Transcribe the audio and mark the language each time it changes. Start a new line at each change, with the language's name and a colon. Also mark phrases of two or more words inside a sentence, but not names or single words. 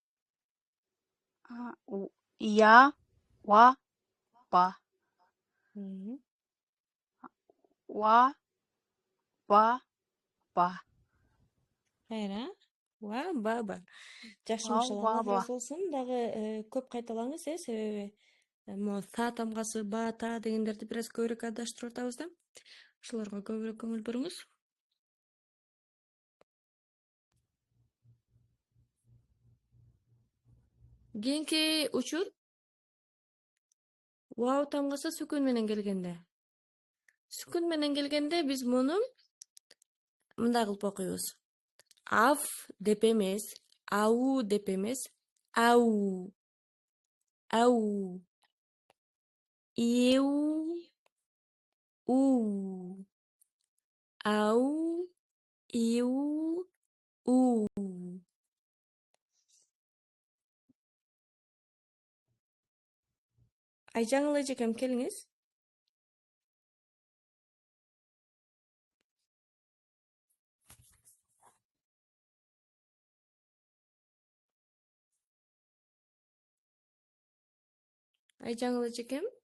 Kyrgyz: Я, ва, ба. Ва, ба, ба. Кайра. Ва, ба. Жакшы Ва, машалла. ва, ба. Алла разы болсун. Дагы көп кайталаңыз, себеби могу са тамгасы, ба, та дегендерди бир аз көбүрөөк адаштырып атабыз да. Ошолорго көбүрөөк көңүл буруңуз. Кийинки учур вау тамгасы сүкүн менен келгенде. Сүкүн менен келгенде биз муну мындай кылып окуйбуз. Ав деп эмес, ау деп эмес, ау. Ау. Иу. У. Ау. Иу. У. Айжаңыл эжекем келиңиз. Айжаңыл эжекем.